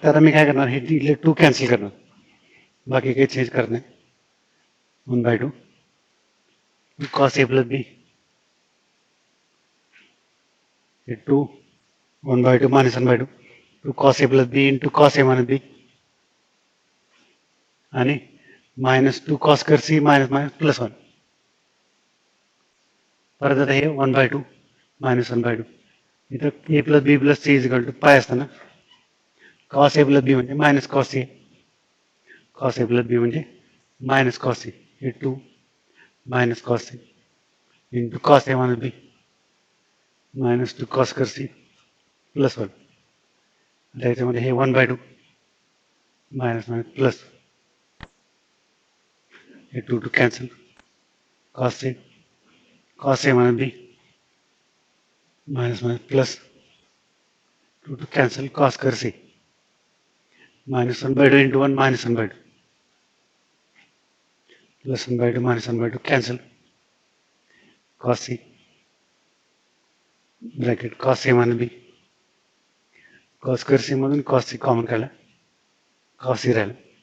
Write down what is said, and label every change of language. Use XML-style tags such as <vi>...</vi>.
<mr>फक्त आता मी काय करणार, हे दिले 2 कॅन्सल करणार, बाकी काही चेंज करत नाही.</mr> <en>1 by 2 cos a plus b 2 1 by 2 minus 1 by 2 2 cos a plus b into cos a minus b</en> <mr>आणि minus</mr> <en>2 cos square c</en> <mr>minus minus plus</mr> <en>1.</en> <mr>परत आता हे 1 by 2 मायनस 1 by 2. इथं</mr> <en>a plus b plus c is equal to</en> <mr>पाय असताना</mr> <en>cos a plus b</en> <mr>म्हणजे minus</mr> <en>cos a. cos a plus b</en> <mr>म्हणजे minus</mr> <en>cos a.</en> <mr>हे</mr> <en>2 minus cos a into cos a minus b minus 2 cos square c plus 1.</en> <mr>त्याच्यामध्ये हे 1 by 2 minus minus plus, हे 2 to cancel.</mr> <en>cos a minus b minus minus plus 2 to cancel cos square c minus 1 by 2 into 1 minus 1 by 2 plus 1 by 2 minus 1 by 2 cancel cos c bracket cos a minus b cos square c</en> <mr>मधून cos c common काढला, cos c राहिला.</mr>